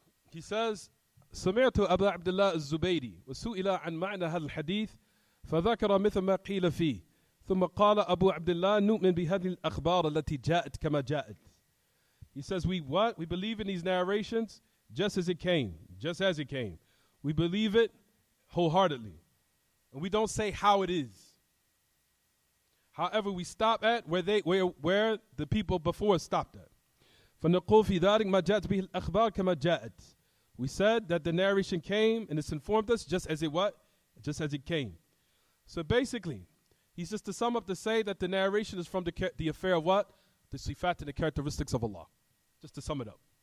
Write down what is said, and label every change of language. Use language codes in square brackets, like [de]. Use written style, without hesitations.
[en] He says, [ar] سمعت أبا عبد الله الزبيدي وسئل عن معنى هذا الحديث فذكر مثل ما قيل فيه ثم قال أبو عبد الله نؤمن بهذه الأخبار التي جاءت كما جاءت. [en] He says, we believe in these narrations just as it came. We believe it wholeheartedly. And we don't say how it is. However, we stop at where the people before stopped at. [ar] فنقول في ذلك ما جاءت به الأخبار كما جاءت. [en] We said that the narration came and it's informed us just as it came. So basically, he's just to sum up to say that the narration is from the affair of what? The sifat and the characteristics of Allah. Just to sum it up.